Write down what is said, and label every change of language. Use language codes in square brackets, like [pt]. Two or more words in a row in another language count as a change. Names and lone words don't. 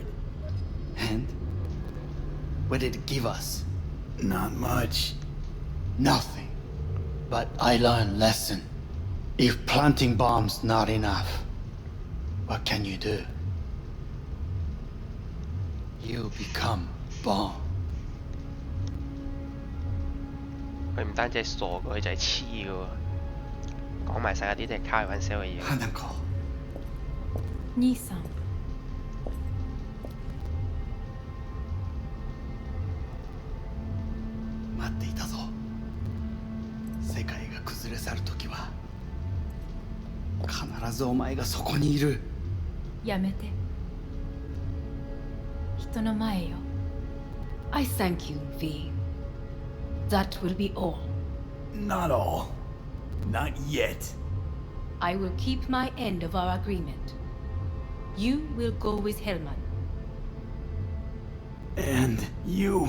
[en] And? What did it give us? Not much. Nothing. But I learned a lesson. If planting bombs not enough, what can you do? You become bomb. [yue] 佢唔單止係傻嘅，佢就係黐嘅喎。講埋晒嗰啲都係開玩笑嘅嘢。 [ja] 兄さん。待っていたぞ。世界が崩れ去るときは、必ずお前がそこにいる。やめて。人の前よ。 [en] I thank you, V. That will be all. Not all. Not yet. I will keep my end of our agreement. You will go with Hellman. And you?